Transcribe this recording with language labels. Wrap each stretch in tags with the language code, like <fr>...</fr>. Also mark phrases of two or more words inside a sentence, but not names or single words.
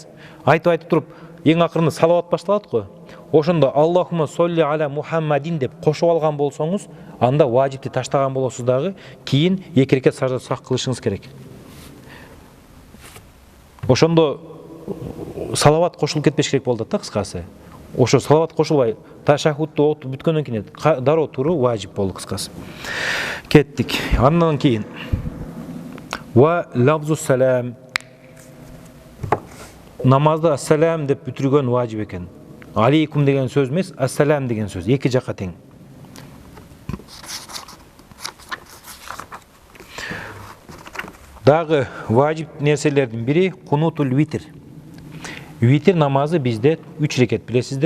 <ky>Айтып туруп, эң акырында салават башталат го. Ошондо</ky> <ar>اللهم صل على محمد</ar> <ky>деп кошуп алган болсоңуз, анда важипти таштаган болосуз дагы, кийин 2 рекет сажда сак кылышыңыз керек. Ошондо салават кошулуп кетпеш керек болот да, кыскасы. Ошо салават кошулбай, ташаххудду окуп бүткөндөн кийин дароо туруу важип болду, кыскасы. Кеттик. Андан кийин</ky> <ar>ولفظ السلام.</ar> <ky>Намазда ассалам деп бүтүргөн важип экен. Алейкум деген сөз эмес, ассалам деген сөз. Эки жакка тең. Дагы важип нерселердин бири</ky> <ar>قنوت الوتر.</ar> <ky>Витр намазы бизде 3 рекет билесиздер.</ky>